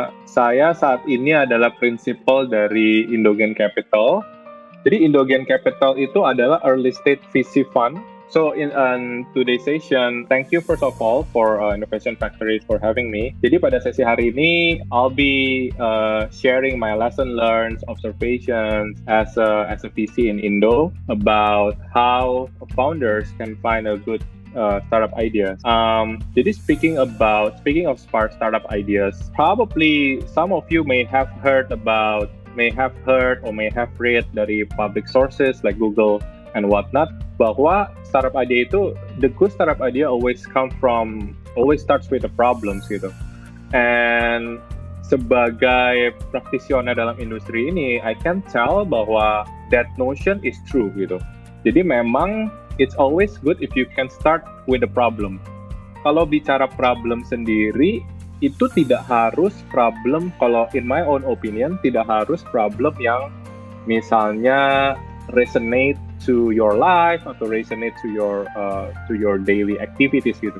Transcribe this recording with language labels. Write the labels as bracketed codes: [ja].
[id] Saya saat ini adalah principal dari Indogen Capital. Jadi Indogen Capital itu adalah early stage VC fund. [en] So in today's session, thank you first of all for Innovation Factory for having me. [id] Jadi pada sesi hari ini, [en] I'll be sharing my lesson learned, observations as a VC in Indo about how founders can find a good startup ideas. Jadi speaking of startup ideas, probably some of you may have heard or may have read dari public sources like Google and whatnot, [id] bahwa startup idea itu, [en] the good startup idea always starts with the problems gitu. And [id] sebagai praktisioner dalam industri ini, [en] I can tell bahwa that notion is true gitu. [id] Jadi memang [en] it's always good if you can start with the problem. [id] Kalau bicara problem sendiri, itu tidak harus problem, kalau [en] in my own opinion, [id] tidak harus problem yang misalnya [en] resonate to your life [id] atau [en] resonate to your daily activities [id] gitu.